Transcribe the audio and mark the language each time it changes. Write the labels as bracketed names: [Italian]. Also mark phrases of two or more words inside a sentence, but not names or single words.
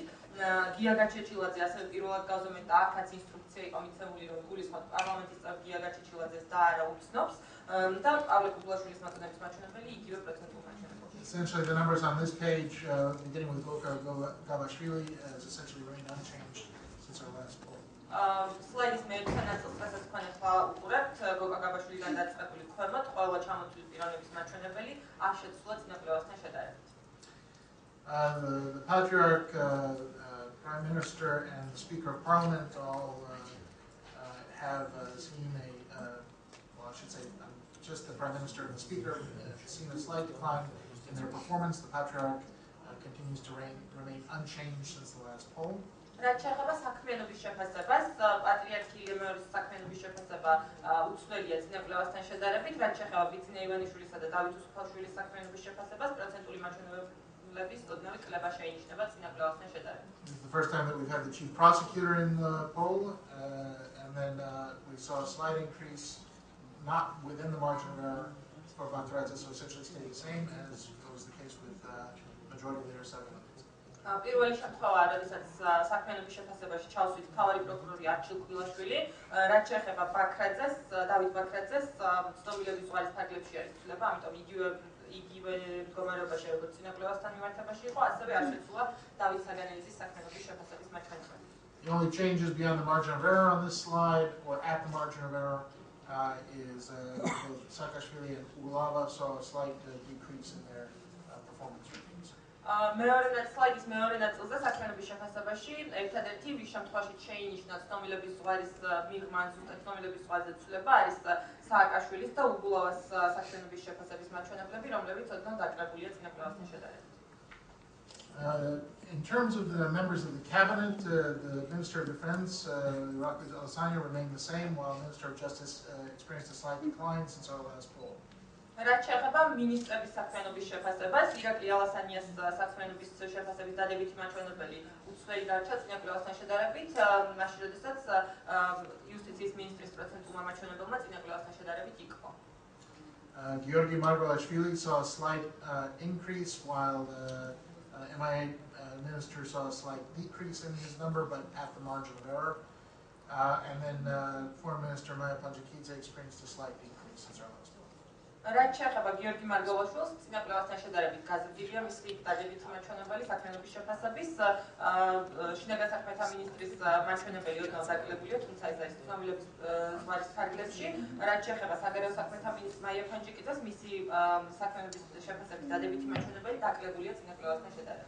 [Georgian] გია გაჩეჩილაძე ასევე პირველად გავზომეთ და აქაც ინსტრუქცია იყო მიცემული, რომ გულისხმობ პარლამენტის წევრ გია გაჩეჩილაძეს და არა უცნობს. და პავლე კუბლაშვილის მოწონების მაჩვენებელი იგივე პროცენტულ მაჩვენებელია. [English] Essentially, the numbers on this page, beginning with Goka Gavashvili, has essentially remained unchanged since our last poll. [Georgian] სლაიდის მეექვსე ნაწილს, რასაც თქვენ ახლა უყურებთ, გოკა გაბაშვილიდან დაწყებული ქვემოთ, ყველა ჩამოთვლილი პიროვნების მაჩვენებელი არ შეცვლა წინა კვლევასთან შედარებით. [English] The Patriarch, Prime Minister, and the Speaker of Parliament all have seen I should say, just the Prime Minister and the Speaker have seen a slight decline in their performance. The Patriarch continues to remain unchanged since the last poll. [Georgian] რაც შეეხება საქმიანობის შეფასებას, პატრიარქი ლემეორის საქმიანობის შეფასება უცვლელია წინა კვლევასთან შედარებით, რაც შეეხება ბიძინა ივანიშვილისა და დავით უსუფაშვილის საქმიანობის შეფასებას, პროცენტული მაჩვენებლების ოდნავი კლება შეინიშნება წინა კვლევასთან შედარებით. [English] This is the first time that we've had the Chief Prosecutor in the poll, and then we saw a slight increase, not within the margin of error for Vatradze, so essentially stayed the same as was the case with Majority Leader Sagan. [Georgian] პირველი შემთხვევა, როდესაც საქმიანობის შეფასებაში ჩავსვით მთავარი პროკურორი არჩილ კვილაშვილი, რაც შეეხება ბაქრაძეს, დავით ბაქრაძეს, ცნობილების ზღვარის ფარგლებში არის ცვლილება, ამიტომ იგივე მდგომარეობაში როგორც წინა კვლევასთან მიმართებაში იყო, ასევე არ შეცვლა დავით საგანელიძის საქმიანობის შეფასების მაჩვენებელი. [English] The only changes beyond the margin of error on this slide, or at the margin of error, is both Saakashvili and Ulava saw a slight decrease in their performance ratings. [Georgian] სლაიდის მეორე ნაწილზე საქმიანობის შეფასებაში ერთადერთი ვის შემთხვევაში შეინიშნა ცნობილების ზღვარის მიღმა ან ზუსტად ცნობილების ზღვარზე ცვლილება არის სააკაშვილის და ულავას საქმიანობის შეფასების მაჩვენებლები, რომლებიც ოდნავ დაკრებულია წინა კვლევასთან შედარებით. [English] In terms of the members of the cabinet, the Minister of Defense, Irakli Alessandro, remained the same, while the Minister of Justice experienced a slight decline since our last poll. [Georgian] რაც შეეხება მინისტრების საქმიანობის შეფასებას, ირაკლი ალასანიას საქმიანობის შეფასების დადებითი მაჩვენებელი უცვლელი დარჩა წინა კვლევასთან შედარებით, მაშინ როდესაც იუსტიციის მინისტრის პროცენტულმა მაჩვენებელმა წინა კვლევასთან შედარებით იყო. [English] Georgi Margvelashvili saw a slight increase, while the MIA minister saw a slight decrease in his number, but at the margin of error. And then Foreign Minister Maya Panjakidze experienced a slight decrease since our last poll. [Georgian] რაც შეეხება გიორგი მარგველაშვილს, წინა კვლევასთან შედარებით გაზრდილია მისი დადებითი მაჩვენებელი საქმიანობის შეფასების, შინაგან საქმეთა მინისტრის მაჩვენებელი ოდნავ დაკლებულია, თუმცა ეს არის ცნობილების ზღვარის ფარგლებში. რაც შეეხება საგარეო საქმეთა მინისტრ მაია ფანჯიკიძეს, მისი საქმიანობის შეფასების დადებითი მაჩვენებელი დაკლებულია წინა კვლევასთან შედარებით.